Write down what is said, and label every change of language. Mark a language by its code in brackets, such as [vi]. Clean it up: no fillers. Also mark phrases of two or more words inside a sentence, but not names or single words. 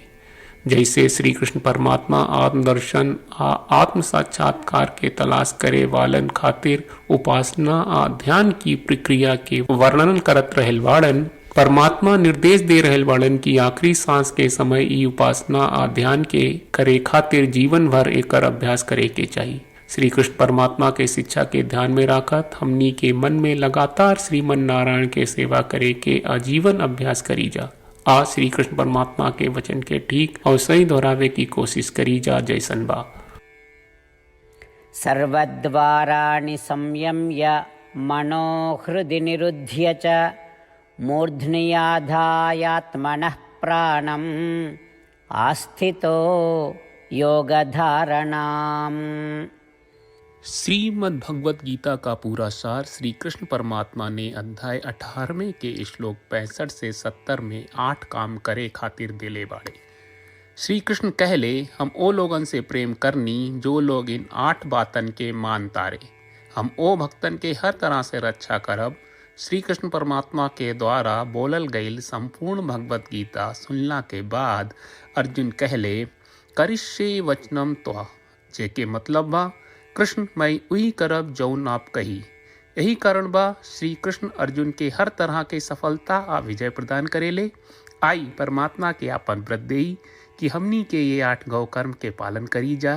[bho] जैसे श्री कृष्ण परमात्मा आत्मदर्शन आ आत्म साक्षात्कार के तलाश करे वालन खातिर उपासना आ ध्यान की प्रक्रिया के वर्णन करत रहल वाड़न, परमात्मा निर्देश दे रहल वाड़न की आखिरी सांस के समय ई उपासना आ ध्यान के करे खातिर जीवन भर एकर अभ्यास करे के चाहिए। श्री कृष्ण परमात्मा के शिक्षा के ध्यान में रखत हमनी के मन में लगातार श्रीमन नारायण के सेवा करे के आजीवन अभ्यास करी जा। आ श्री कृष्ण परमात्मा के वचन के ठीक और सही दोहरावे की कोशिश करी जा जैसन बा। [sa] सर्वद्वाराणि संयम्य मनोहृदि निरुध्य च मूर्ध्नि आधायात्मनः प्राणम् आस्थितो योगधारणाम्। [bho] श्रीमद् भगवत गीता का पूरा सार श्री कृष्ण परमात्मा ने अध्याय 18वें के श्लोक 65 से 70 में 8 काम करे खातिर दिले बाड़े। श्री कृष्ण कहले, हम ओ लोगन से प्रेम करनी जो लोग इन 8 बातन के मान तारे। हम ओ भक्तन के हर तरह से रक्षा करब। श्री कृष्ण परमात्मा के द्वारा बोलल गईल संपूर्ण भगवत गीता सुनला के बाद अर्जुन कहले, [sa] करिष्ये वचनम त्वा, [bho] जेके मतलब बा, कृष्ण मैं वही करब जौन आप कही। यही कारण बा श्री कृष्ण अर्जुन के हर तरह के सफलता आ विजय प्रदान करेले। आई परमात्मा के आपन व्रत देई कि हमनी के ये 8 गौ कर्म के पालन करी जा।